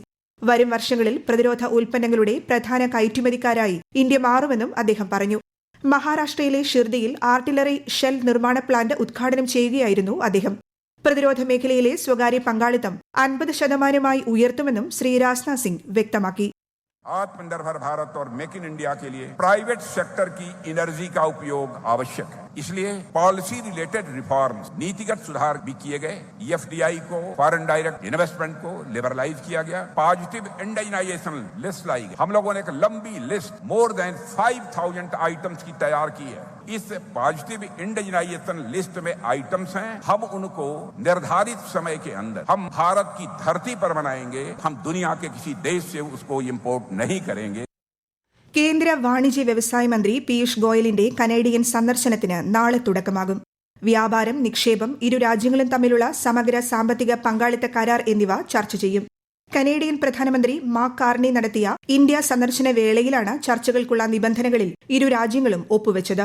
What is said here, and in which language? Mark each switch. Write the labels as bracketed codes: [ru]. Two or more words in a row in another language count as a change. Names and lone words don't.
[ml] വരും വർഷങ്ങളിൽ പ്രതിരോധ ഉൽപ്പന്നങ്ങളുടെ പ്രധാന കയറ്റുമതിക്കാരായി ഇന്ത്യ മാറുമെന്നും അദ്ദേഹം പറഞ്ഞു. മഹാരാഷ്ട്രയിലെ ഷിർദിയിൽ ആർട്ടിലറി ഷെൽ നിർമ്മാണ പ്ലാന്റ് ഉദ്ഘാടനം ചെയ്യുകയായിരുന്നു അദ്ദേഹം. പ്രതിരോധ മേഖലയിലെ സ്വകാര്യ പങ്കാളിത്തം 50% ഉയർത്തുമെന്നും ശ്രീ രാജ്നാഥ് സിംഗ് വ്യക്തമാക്കി. [hi] आत्मनिर्भर भारत और मेक इन इंडिया के लिए [en] private sector [hi] की एनर्जी का उपयोग आवश्यक है. इसलिए [en] policy related reforms, [hi] नीतिगत सुधार भी किए गए. FDI को, [en] foreign direct investment [hi] को लिबरलाइज किया गया. [en] positive indigenisation list [hi] लाई गई. हम लोगों ने एक लंबी लिस्ट [en] more than 5000 items [hi] की तैयार की है. इस [en] positive indigenisation list [hi] में आइटम्स हैं. हम उनको निर्धारित समय के अंदर हम भारत की धरती पर बनाएंगे. हम दुनिया के किसी देश से उसको इम्पोर्ट नहीं करेंगे. [ml] കേന്ദ്ര വാണിജ്യ വ്യവസായ മന്ത്രി പീയൂഷ് ഗോയലിന്റെ കനേഡിയൻ സന്ദർശനത്തിന് നാളെ തുടക്കമാകും. വ്യാപാരം, നിക്ഷേപം, ഇരു രാജ്യങ്ങളും തമ്മിലുള്ള സമഗ്ര സാമ്പത്തിക പങ്കാളിത്ത കരാർ എന്നിവ ചർച്ച ചെയ്യും. കനേഡിയൻ പ്രധാനമന്ത്രി മാർക്ക് കാർണി നടത്തിയ ഇന്ത്യ സന്ദർശന വേളയിലാണ് ചർച്ചകൾക്കുള്ള നിബന്ധനകളിൽ ഇരു രാജ്യങ്ങളും ഒപ്പുവെച്ചത്.